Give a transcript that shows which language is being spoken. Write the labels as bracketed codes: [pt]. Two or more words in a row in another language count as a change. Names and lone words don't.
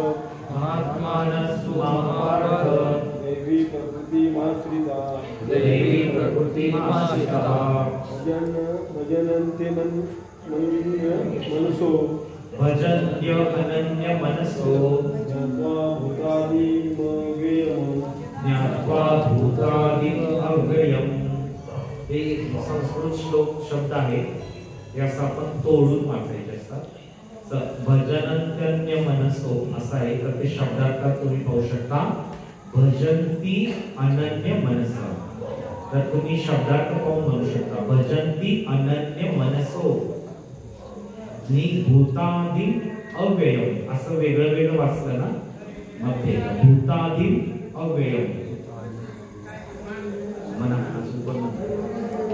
[sa] दैवी प्रकृतिमाश्रितः भजन्ति मनसो ज्ञात्वा भूतादि अव्ययम्। [mr] हे संस्कृत श्लोक शब्द आहे, याचा आपण तोडून वाचायचे असतात। [sa] भजनन्त्यन्य मनसो [mr] असा आहे, तर ते शब्दार्थात तुम्ही पाहू शकता [sa] भजन्ति अनन्य मनसा। [mr] तर तुम्ही शब्दार्थ पाहून म्हणू शकता [sa] भजन्ति अनन्य मनसो नि भूतादि अव्ययम् [mr] असं वेगळं वेगळं वाचलं ना मध्ये [sa] भूतादि अव्ययम् [mr] मना